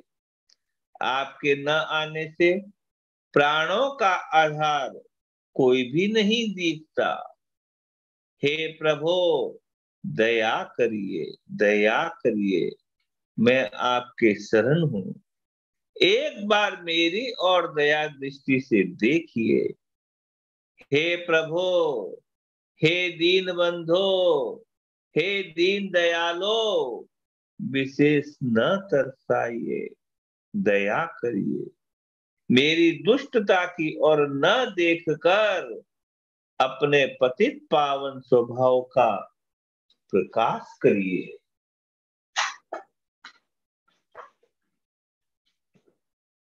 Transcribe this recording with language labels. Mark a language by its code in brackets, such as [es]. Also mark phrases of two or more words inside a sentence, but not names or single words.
[hi] आपके न आने से प्राणों का आधार कोई भी नहीं दिखता। हे प्रभु, दया करिए, दया करिए। मैं आपके शरण हूँ। एक बार मेरी और दया दृष्टि से देखिए। हे प्रभु, हे दीन बंधो, हे दीन दयालो, विशेष न तरसाइए, दया करिए। मेरी दुष्टता की ओर न देखकर अपने पतित पावन स्वभाव का प्रकाश करिए।